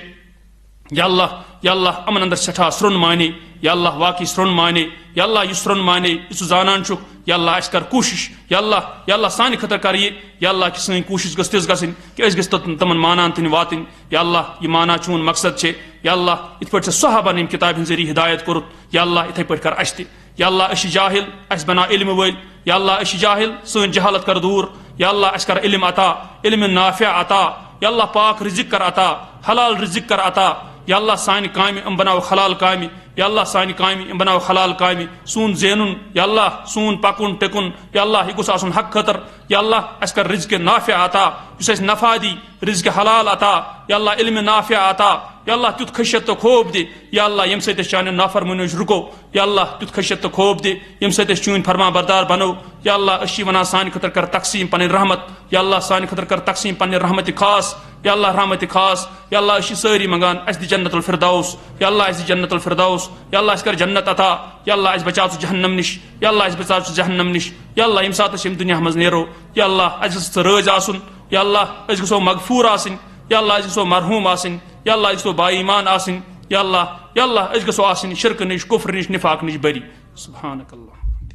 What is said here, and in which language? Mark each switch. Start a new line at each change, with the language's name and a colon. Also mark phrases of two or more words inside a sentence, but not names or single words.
Kashmiri: یا اللہ یِمن اندر سٮ۪ٹھاہ سرٛوٚن معنے یا اللہ واقعی سرٛوٚن معنے یا اللہ یُس سرٛوٚن معنے یُس ژٕ زانان چھُکھ یا اللہ اَسہِ کر کوٗشش یا اللہ سانہِ خٲطرٕ کر یہِ یا اللہ کہِ سٲنۍ کوٗشش گٔژھ تِژھ گژھٕنۍ کہِ أسۍ گٔژھۍ تِمن مانان تِنہٕ واتٕنۍ یا اللہ یہِ مانا چون مقصد چھِ یا اللہ یِتھ پٲٹھۍ ژےٚ صحابن ییٚمہِ کِتابہِ ہٕنٛدِ ذٔریعہٕ ہدایت کوٚرُتھ یا اللہ یِتھٕے پٲٹھۍ کر اَسہِ تہِ یا اللہ أسۍ چھِ جاہل اَسہِ بناو علمہٕ وٲلۍ یا اللہ أسۍ چھِ جاہل سٲنۍ جہالت کر دوٗر یا اللہ اَسہِ کر علم عطا علم نافع عطا یا اللہ پاک رزق کر عطا حلال رزق کر عطا یا اللہ سانہِ کامہِ بناو حلال کامہِ یا اللہ سانہِ کامہِ یِم بناو حلال کامہِ سون زینُن یا اللہ سون پکُن ٹِکُن یا اللہ یہِ گوٚژھ آسُن حق خٲطر یا اللہ اَسہِ کر رزق نافع عطا یُس اَسہِ نفع دی رزق حلال عطا یا اللہ علم نافع عطا یا اللہ تیُتھ خشیت تہٕ خوف دِ یا اللہ ییٚمہِ سۭتۍ أسۍ چانٮ۪ن نافرمٲنیو نِش رُکو یا اللہ تیُتھ خشیت تہٕ خوف دِ ییٚمہِ سۭتۍ أسۍ چٲنۍ فرما بردار بنو یا اللہ أسۍ چھِ وَنان سانہِ خٲطرٕ کر تقسیٖم پنٕنۍ رحمت یا اللہ سانہِ خٲطرٕ کر تقسیٖم پننہِ رحمتِ خاص یا اللہ رحمتِ خاص یا اللہ أسۍ چھِ سٲری منٛگان اَسہِ دِ جنت الفردوس یا اللہ اَسہِ دِ جنت الفردوس یا اللہ اَسہِ کر جنت عطا یا اللہ اَسہِ بچاو ژٕ جہنم نِش یا اللہ اَسہِ بچاو ژٕ جہنم نِش یا اللہ ییٚمہِ ساتہٕ أسۍ ییٚمہِ دُنیا منٛز نیرو یا اللہ اَسہِ گژھِ ژٕ رٲضۍ آسُن یا اللہ أسۍ گژھو مغفوٗر آسٕنۍ یا اللہ أسۍ گژھو مرحوٗم آسٕنۍ یا اللہ أسۍ گژھو با ایمان آسٕنۍ یا اللہ أسۍ گژھو آسٕنۍ شرکہٕ نِش کُفرٕ نِش نفاق نِش بری
Arabic: سبحانک اللہ